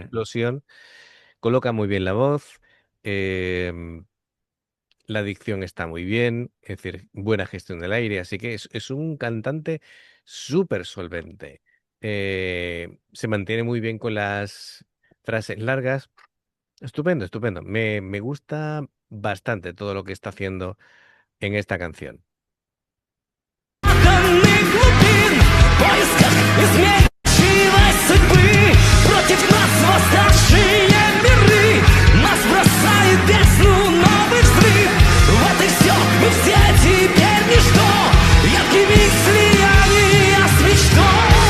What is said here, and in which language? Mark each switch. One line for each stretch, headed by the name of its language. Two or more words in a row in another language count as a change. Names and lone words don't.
Spanish: explosión, coloca muy bien la voz, em, la dicción está muy bien, es decir, buena gestión del aire, así que es un cantante súper solvente. Se mantiene muy bien con las frases largas. Estupendo, estupendo. Me gusta bastante todo lo que está haciendo en esta canción.
Russian: Данных глубин, в поисках изменчивой судьбы. Против нас восставшие миры, нас бросает в бездну новый взрыв. Вот и все, мы все теперь ничто, яркими слияния с мечтой.